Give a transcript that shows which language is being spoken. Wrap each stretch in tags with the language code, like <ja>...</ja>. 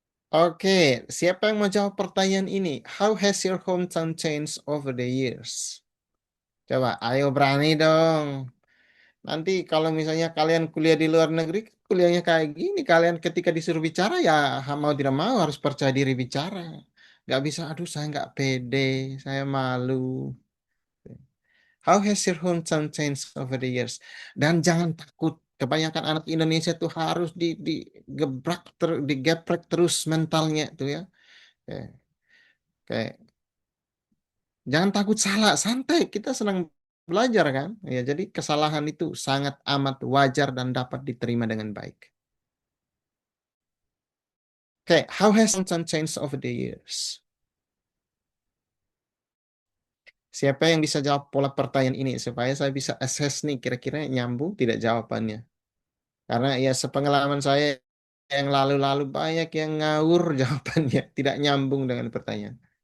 <id>Oke, siapa yang mau jawab pertanyaan ini?</id> <en>How has your hometown changed over the years?</en> <id>Coba, ayo berani dong. Nanti kalau misalnya kalian kuliah di luar negeri, kuliahnya kayak gini, kalian ketika disuruh bicara ya mau tidak mau harus percaya diri bicara. Gak bisa, aduh saya nggak pede, saya malu.</id> <en>How has your hometown changed over the years?</en> <id>Dan jangan takut. Kebanyakan anak Indonesia tuh harus digebrak, digeprek terus mentalnya tuh ya. Kayak, kayak jangan takut salah, santai. Kita senang belajar kan. Ya, jadi kesalahan itu sangat amat wajar dan dapat diterima dengan baik.</id> <en>Oke, how has hometown changed over the years?</en> <id>Siapa yang bisa jawab pola pertanyaan ini supaya saya bisa assess nih kira-kira nyambung tidak jawabannya? Karena ya sepengalaman saya yang lalu-lalu banyak yang ngawur jawabannya, tidak nyambung dengan pertanyaan.</id>